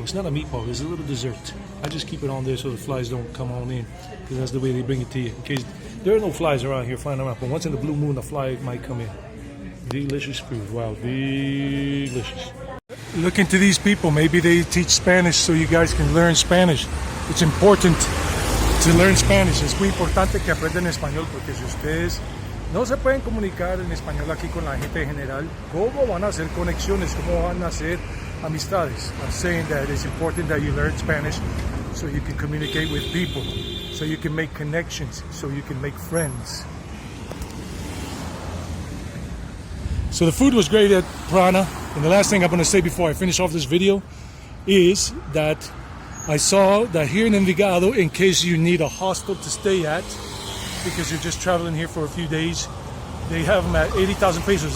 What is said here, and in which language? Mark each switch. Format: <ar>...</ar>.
<en>It's not a meatball, it's a little dessert. I just keep it on there so the flies don't come on in, because that's the way they bring it to you. In case there are no flies around here flying around, but once in the blue moon, a fly might come in. Delicious food. Wow, delicious. Look into these people. Maybe they teach Spanish so you guys can learn Spanish. It's important to learn Spanish.</en> <es>Es muy importante que aprendan español, porque si ustedes no se pueden comunicar en español aquí con la gente en general, ¿cómo van a hacer conexiones? ¿Cómo van a hacer amistades?</es> <en>I'm saying that it's important that you learn Spanish so you can communicate with people, so you can make connections, so you can make friends. So the food was great at Prana, and the last thing I'm going to say before I finish off this video is that I saw that here in Envigado, in case you need a hostel to stay at, because you're just traveling here for a few days, they have them at 80,000 pesos.</en>